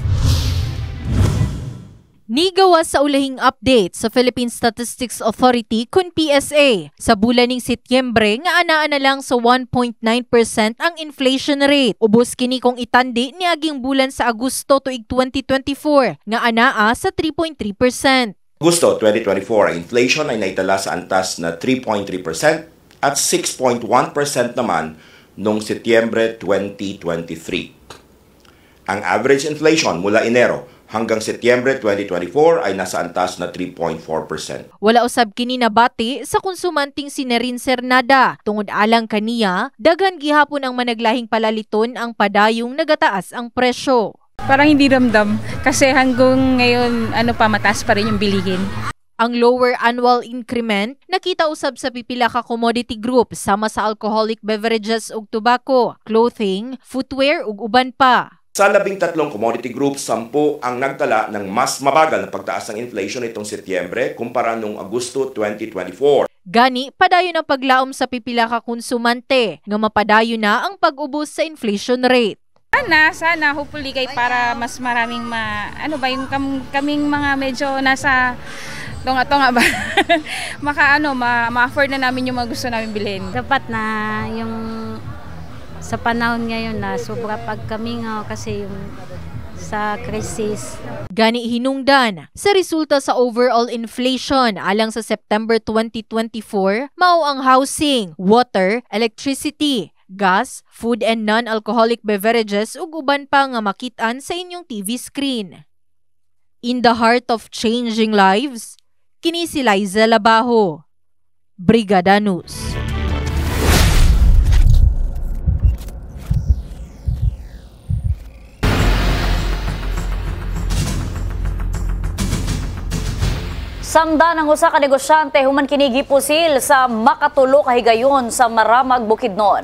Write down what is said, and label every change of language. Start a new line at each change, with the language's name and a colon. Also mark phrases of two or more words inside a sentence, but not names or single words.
Cebuano: Nigawas sa ulahing update sa Philippine Statistics Authority kun PSA. Sa bulan ning Setyembre nga anaa na lang sa 1.9% ang
English: inflation rate.
Cebuano: Ubos kini kung itandi niaging bulan sa Agosto tuig 2024 nga anaa sa 3.3%.
Filipino: Agosto 2024 ang inflation ay naitala sa antas na 3.3% at 6.1% naman noong Setyembre 2023. Ang
English: average inflation
Filipino: mula Enero hanggang Setyembre 2024 ay nasa antas na 3.4%.
Cebuano: Wala usab kini nabati sa konsumanting si Nerin Cernada. Tungod alang kaniya, daghan gihapon ang managlahing palaliton ang padayong nagataas ang presyo.
Filipino: Parang hindi ramdam kasi hanggang ngayon mataas pa rin yung bilihin.
Cebuano: Ang
English: lower annual increment
Cebuano: nakita usab sa pipila ka
English: commodity group
Cebuano: sama sa
English: alcoholic beverages
Cebuano: ug
English: tobacco, clothing, footwear
Cebuano: ug uban pa.
Filipino: Sa 13
English: commodity groups,
Filipino: 10 ang nagtala ng mas mabagal na pagtaas ng inflation itong Setyembre kumpara noong Agosto 2024.
Cebuano: Gani, padayon ang paglaom sa pipila ka konsumante nga mapadayon na ang pag-ubos sa
English: inflation rate.
Filipino: Sana hopefully kay para mas maraming yung kaming mga medyo nasa tonga ba ma-afford na namin yung mga gusto namin bilhin. Dapat na yung sa panahon ngayon na sobra pagkamingaw kasi yung sa krisis.
Cebuano: Gani hinungdan sa resulta sa
English: overall inflation
Cebuano: alang sa September 2024, mao ang
English: housing, water, electricity, gas, food and non-alcoholic beverages
Cebuano: ug uban pa nga makit-an sa inyong
English: TV screen. In the heart of changing lives,
Cebuano: kini si Liza Labajo, Brigada News. Samda ng usa ka negosyante human kini gipusil sa makatulo ka higayon sa Maramag, Bukidnon.